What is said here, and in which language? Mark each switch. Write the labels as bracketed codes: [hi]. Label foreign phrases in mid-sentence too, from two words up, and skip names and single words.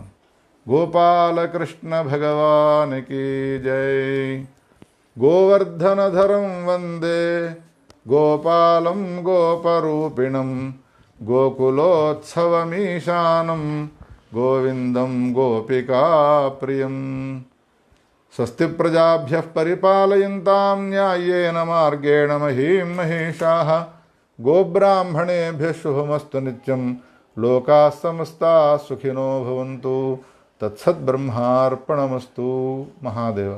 [te] గోపాలకృష్ణ భగవానికి జై. [sa] గోవర్ధనధరం వందే గోపాలం గోపరూపిణం గోకులోత్సవమీశానం గోవిందం గోపికాప్రియం. స్వస్తి ప్రజాభ్యః పరిపాలయంతాం న్యాయేన మార్గేణ మహీం మహేషాః. గోబ్రాహ్మణేభ్యः శుభమస్తు నిత్యం. లోకాः సమస్తాः సుఖినో భవంతు. తత్సద్బ్రహ్మార్పణమస్తు. మహాదేవ.